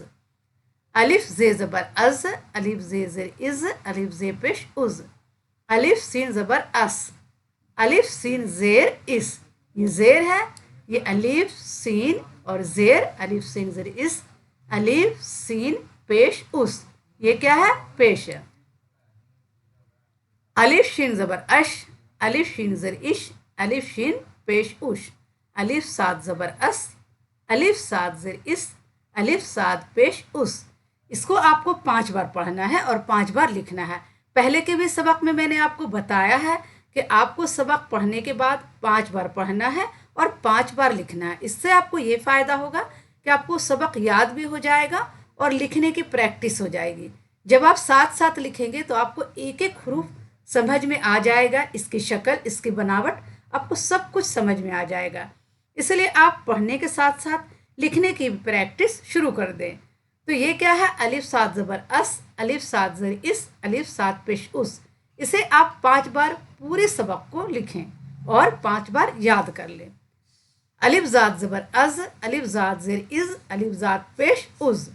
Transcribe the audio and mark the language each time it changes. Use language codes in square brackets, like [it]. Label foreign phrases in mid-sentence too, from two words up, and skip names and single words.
[ur] الف زے زبر از، الف زے زیر از، الف زے پیش از، الف سین زبر اس، الف سین زیر اس۔ یہ زیر ہے، یہ الف سین اور زیر، الف سین زیر اس، الف سین پیش اس۔ یہ کیا ہے؟ پیش ہے۔ الف شین زبر اش، الف شین زیر اش، الف شین پیش اش، الف ساد زبر اس، الف ساد زیر اس، الف ساد پیش اس۔ اس کو آپ کو 5 بار پڑھنا ہے اور 5 بار لکھنا ہے۔ پہلے کے بھی سبق میں نے آپ کو بتایا ہے کہ آپ کو سبق پڑھنے کے بعد 5 بار پڑھنا ہے اور 5 بار لکھنا ہے۔ اس سے آپ کو یہ فائدہ ہوگا کہ آپ کو سبق یاد بھی ہو جائے گا اور لکھنے کی پریکٹس ہو جائے گی۔ جب آپ ساتھ ساتھ لکھیں گے تو آپ کو ایک ایک حروف سمجھ میں آ جائے گا، اس کی شکل، اس کی بناوٹ، آپ کو سب کچھ سمجھ میں آ جائے گا۔ اس لیے آپ پڑھنے کے ساتھ ساتھ لکھنے کی پریکٹس شروع کر دیں. تو یہ کیا ہے، الف سات زبر اس، الف سات زر اس، الف سات پیش اس. اسے آپ 5 بار پورے سبق کو لکھیں اور 5 بار یاد کر لیں. الف زات زبر از، الف زات زر از، الف زات پیش از.